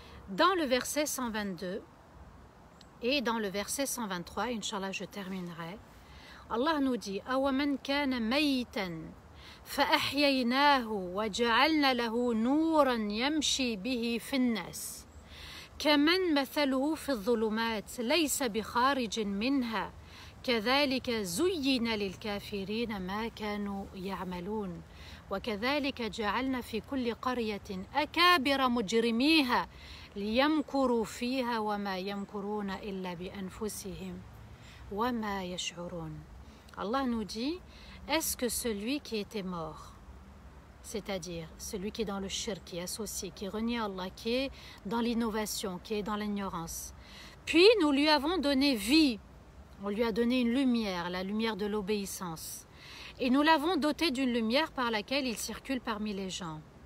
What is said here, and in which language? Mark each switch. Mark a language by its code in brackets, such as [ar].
[fr] Dans le verset 122 et dans le verset 123, Inch'Allah je terminerai, Allah nous dit « [ar] Awaman kana maytan فأحييناه وجعلنا له نورا يمشي به في الناس كمن مثله في الظلمات ليس بخارج منها كذلك زين للكافرين ما كانوا يعملون وكذلك جعلنا في كل قرية أكابر مجرميها ليمكروا فيها وما يمكرون إلا بأنفسهم وما يشعرون. [fr] Allah nous dit, est-ce que celui qui était mort, c'est-à-dire celui qui est dans le shirk, qui est associé, qui renie Allah, qui est dans l'innovation, qui est dans l'ignorance, puis nous lui avons donné vie, on lui a donné une lumière, la lumière de l'obéissance, et nous l'avons doté d'une lumière par laquelle il circule parmi les gens.